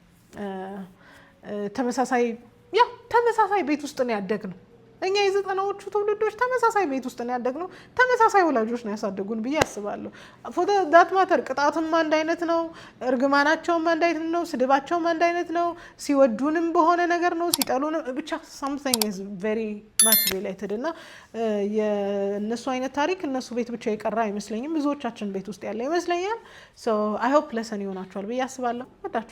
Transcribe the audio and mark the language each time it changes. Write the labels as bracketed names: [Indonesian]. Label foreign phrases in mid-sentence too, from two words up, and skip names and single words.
[Amharic] ተመሳሳይ ቤት ውስጥ ነው ያደግነው። እኛ የ90ዎቹ ትውልዶች ተመሳሳይ ቤት ውስጥ ነው ያደግነው። ተመሳሳይ ወላጆች ነው ያሳደጉን ብዬ አስባለሁ። [English] for that matter [Amharic] ቅጣትም አንድ አይነት ነው፣ እርግማናቸውም አንድ አይነት ነው፣ ስድባቸውም አንድ አይነት ነው። ሲወዱንም በሆነ ነገር ነው፣ ሲጠሉንም ብቻ [English] something is very much related [Amharic] እና የእነሱ አይነት ታሪክ እነሱ ቤት ብቻ የቀረ አይመስለኝም። ብዙዎቻችን ቤት ውስጥ ያለ ይመስለኛል። [English] so I hope lesson [Amharic] ይሆናችኋል ብዬ አስባለሁ። ወዳችኋለሁ።